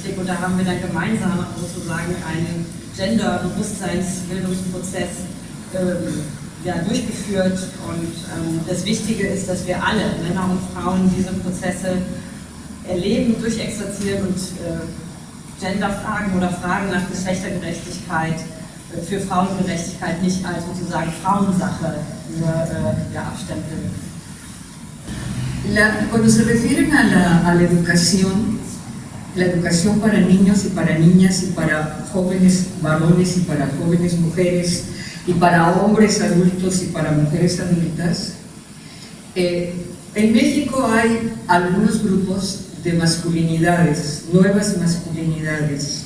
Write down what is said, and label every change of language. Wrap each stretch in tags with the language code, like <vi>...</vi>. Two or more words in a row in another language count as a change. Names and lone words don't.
<de>Und da haben wir dann gemeinsam sozusagen einen Gender-Bewusstseinsbildungsprozess durchgeführt, und das Wichtige ist, dass wir alle, Männer und Frauen, diese Prozesse erleben, durchexerzieren und Genderfragen oder Fragen nach Geschlechtergerechtigkeit, für Frauengerechtigkeit nicht als sozusagen Frauensache abstempeln.</de> <es>Cuando se refieren a la educación para niños y para niñas y para jóvenes varones y para jóvenes mujeres y para hombres adultos y para mujeres adultas, en México hay algunos grupos de masculinidades, nuevas masculinidades.</es>